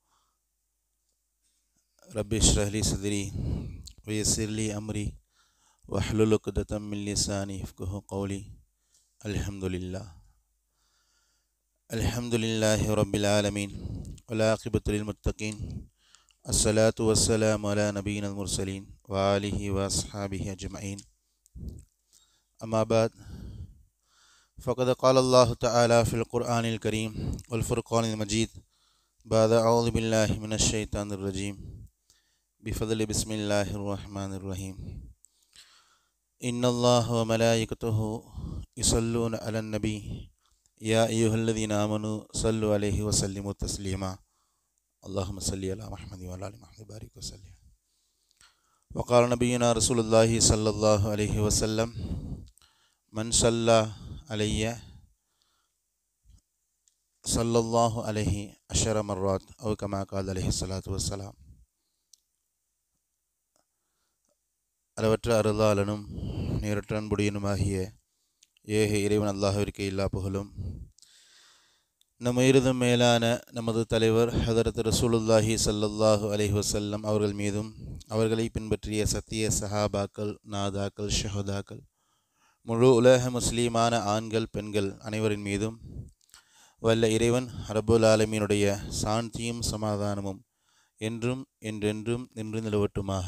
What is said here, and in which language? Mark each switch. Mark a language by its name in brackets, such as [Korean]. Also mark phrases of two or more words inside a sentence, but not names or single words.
[Arabic] رب اشرح لي صدري ويسر لي أمري واحلل عقدة من لساني يفقهوا قولي. الحمد لله رب العالمين والعاقبة للمتقين. الصلاة والسلام على نبينا المرسلين و آله و أصحابه أجمعين. أما بعد. فقد قال الله تعالى في القرآن الكريم والفرقان المجيد بعد أعوذ بالله من الشيطان الرجيم بفضل بسم الله الرحمن الرحيم. إن الله وملائكته يصلون على النبي يا أيها الذين آمنوا صلوا عليه وسلموا تسليما. اللهم صل على محمد وعلى آل محمد بارك وسلم. وقال نبينا رسول الله صلى الله عليه وسلم من صلى علي صلى الله عليه 10 مرات أو كما قال عليه الصلاة والسلام. [Tamil] அளவற்ற அருளாளனும் நேரற்ற அன்புடையனுமாகிய ஏக இறைவன் அல்லாஹ்விற்கு எல்லா புகழும். நம் உயிரினும் மேலான நமது தலைவர் ஹதரத் [Arabic] رسول الله صلى الله عليه وسلم [Tamil] அவர்கள் மீதும் அவர்களை பின்பற்றிய சத்திய சஹாபாக்கள், நாதாக்கள், ஷஹதாக்கள், முழு உலக முஸ்லீமான ஆண்கள் பெண்கள் அனைவரின் மீதும் வல்ல இறைவன் [Arabic] رب العالمين [Tamil] சாந்தியும் சமாதானமும் என்றும் என்றென்றும் நின்று நிலவட்டுமாக.